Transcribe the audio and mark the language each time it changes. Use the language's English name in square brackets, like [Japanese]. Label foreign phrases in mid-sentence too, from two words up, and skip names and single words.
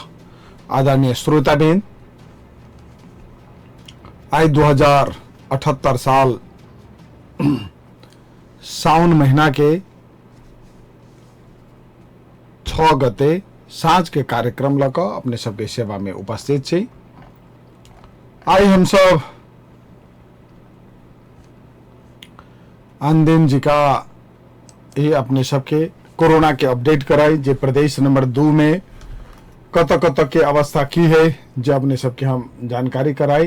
[Maithili] आदरणीय श्रोताबिन, आई 2078 साल साउन महीना के 6 गते साँझ के कार्यक्रम लग अपने सबके सेवा में उपस्थित छी। आई हम सब आन दिन जी का ये अपने सबके कोरोना के अपडेट कराई, जे प्रदेश नंबर 2 में कत के अवस्था की है, जो अपने सबके हम जानकारी कराई।